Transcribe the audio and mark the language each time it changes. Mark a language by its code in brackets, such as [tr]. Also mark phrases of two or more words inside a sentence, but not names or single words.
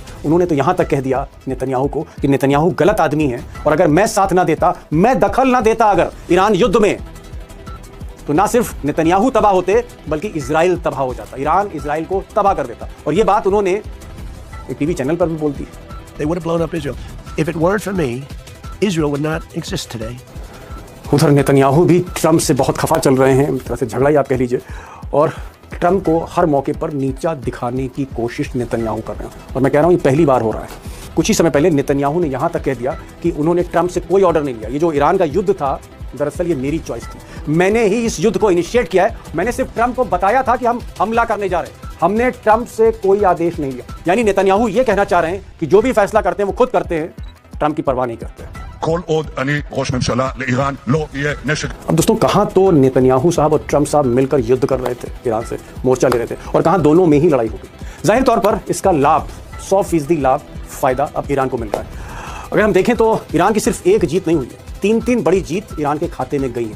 [hi] उन्होंने तो यहाँ तक कह दिया नेतन्याहू को कि नेतन्याहू गलत आदमी है और अगर मैं साथ ना देता, मैं दखल ना देता अगर ईरान युद्ध में, तो ना सिर्फ नेतन्याहू तबाह होते बल्कि इजराइल तबाह हो जाता। ईरान इजराइल को तबाह कर देता। और ये बात उन्होंने एक टीवी चैनल पर भी बोल दी। [en] They would have blown up Israel. If it weren't for me, Israel would not exist today. [hi] उधर नेतन्याहू भी ट्रंप से बहुत खफा चल रहे हैं, एक तरह से झगड़ा ही आप कह लीजिए, और ट्रंप को हर मौके पर नीचा दिखाने की कोशिश नेतन्याहू कर रहे हैं। और मैं कह रहा हूँ ये पहली बार हो रहा है। कुछ ही समय पहले नेतन्याहू ने यहाँ तक कह दिया कि उन्होंने ट्रंप से कोई ऑर्डर नहीं लिया। ये जो ईरान का युद्ध था, दरअसल ये मेरी चॉइस थी, मैंने ही इस युद्ध को इनिशिएट किया है, मैंने सिर्फ ट्रंप को बताया था कि हम हमला करने जा रहे हैं, हमने ट्रंप से कोई आदेश नहीं लिया। यानी नेतन्याहू ये कहना चाह रहे हैं कि जो भी फैसला करते हैं वो खुद करते हैं, ट्रंप की परवाह नहीं करते हैं। [he] כל עוד אני ראש ממשלה לאיראן לא יהיה नशक। [hi] अब दोस्तों, कहां तो नेतन्याहू साहब और ट्रंप साहब मिलकर युद्ध कर रहे थे, ईरान से मोर्चा ले रहे थे, और कहां दोनों में ही लड़ाई हो गई। जाहिर तौर पर इसका लाभ 100% लाभ फायदा अब ईरान को मिल रहा है। अगर हम देखें तो ईरान की सिर्फ एक जीत नहीं हुई है, 3 बड़ी जीत ईरान के खाते में गई है।